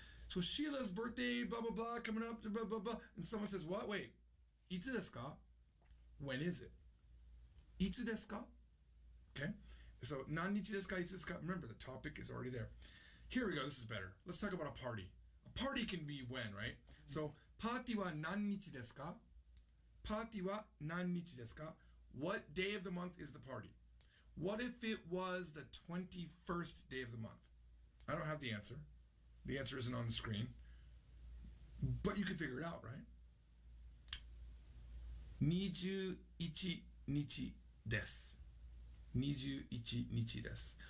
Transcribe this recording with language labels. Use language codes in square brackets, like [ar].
[en] So Sheila's birthday, blah blah blah, coming up, blah blah blah, and someone says, "What? Wait, [ja] itsu desu ka? [en] When is it? [ja] Itsu desu ka?" [en] Okay. So, [ja] 何日ですか?Itsu desu ka? [en] Remember, the topic is already there. Here we go. This is better. Let's talk about a party. A party can be when, right? [ja] So, パーティーは何日ですか?パーティーは何日ですか? [en] What day of the month is the party? What if it was the 21st day of the month? I don't have the answer. The answer isn't on the screen. But you can figure it out, right? [ja] 21日です.21日です.